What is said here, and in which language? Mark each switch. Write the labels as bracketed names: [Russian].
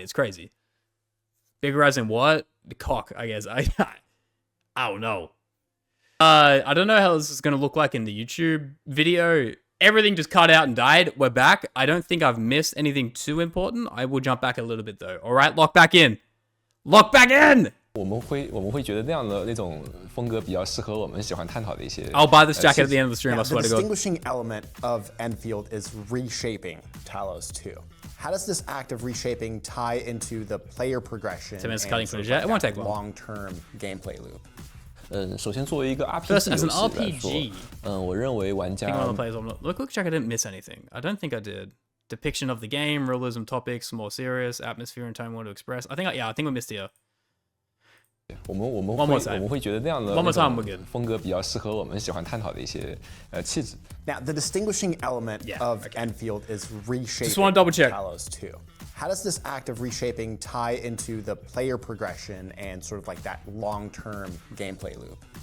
[English] It's crazy. Bigger as in what? The cock, I guess. I don't know. I don't know how this is going to look like in the YouTube video. Everything just cut out and died. We're back. I don't think I've missed anything too important. I will jump back a little bit though. All right, lock back in. Lock back in! [Chinese] 我们会觉得那样的那种风格比较适合我们喜欢探讨的一些。 [English] I'll buy this jacket at the end of the stream. I swear to God. The distinguishing element of Endfield is reshaping Talos 2. How does this act of reshaping tie into the player progression and cutting footage. It won't take long. Long-term gameplay loop? [Chinese] 首先作为一个 RPG 游戏来说，我认为玩家 [English] Look, check, I didn't miss anything. I don't think I did. Depiction of the game, realism topics, more serious, atmosphere and tone want to express. I think we missed here. [Chinese] 我们会觉得那样的风格比较适合我们喜欢探讨的一些气质。 [English] Now, the distinguishing element of Endfield is reshaping Just want to double check. Talos 2. How does this act of reshaping tie into the player progression and sort of like that long-term gameplay loop?